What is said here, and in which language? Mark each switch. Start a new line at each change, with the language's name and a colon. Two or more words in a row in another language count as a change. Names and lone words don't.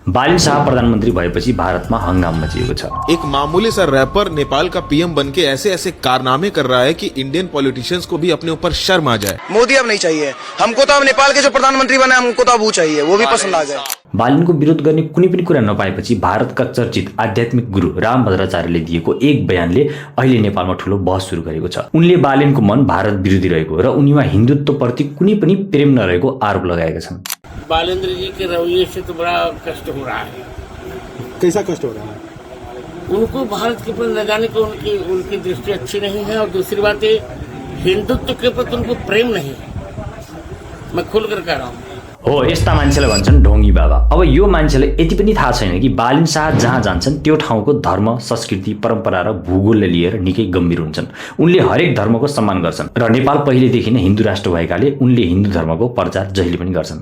Nepali: बालिन शाह प्रधानमन्त्री भएपछि भारतमा हंगामा मचिएको छ।
Hindi: एक मामूली सा रैपर नेपाल का पीएम बनके ऐसे ऐसे कारनामे कर रहा है कि
English: Indian politicians
Hindi: को भी अपने ऊपर शर्म आ जाए। मोदी अब नहीं चाहिए हमको, तो अब नेपाल के जो प्रधानमंत्री बने हमको तो अब वो चाहिए, वो भी पसंद आ जाए।
Nepali: बालिनको विरोध गर्ने कुनै पनि कुरा नपाएपछि भारतका चर्चित आध्यात्मिक गुरु रामभद्राचार्यले दिएको एक बयानले अहिले नेपालमा ठूलो बहस सुरु गरेको छ। उनले बालिनको मन भारत विरोधी रहेको र उनीमा हिन्दुत्वप्रति कुनै पनि प्रेम नरहेको आरोप लगाएका छन्।
Hindi: बालेंद्र जी के रवैये से तो बड़ा कष्ट हो रहा है। कैसा कष्ट हो रहा है? उनको भारत के प्रति न जाने को उनकी दृष्टि अच्छी नहीं है, और दूसरी बात है हिंदुत्व के प्रति उनको प्रेम नहीं है। मैं खुल कर कह रहा हूँ।
Nepali: हो, यस्ता मान्छेलाई भन्छन् ढोंगी बाबा। अब यो मान्छेले यति पनि थाहा छैन कि बालिन शाह जहाँ जान्छन् त्यो ठाउँको धर्म, संस्कृति, परम्परा र भूगोलले लिएर निकै गम्भीर हुन्छन्। उनले हरेक धर्मको सम्मान गर्छन् र नेपाल पहिलेदेखि नै हिन्दू राष्ट्र भएकाले उनले हिन्दू धर्मको प्रचार जहिले पनि गर्छन्।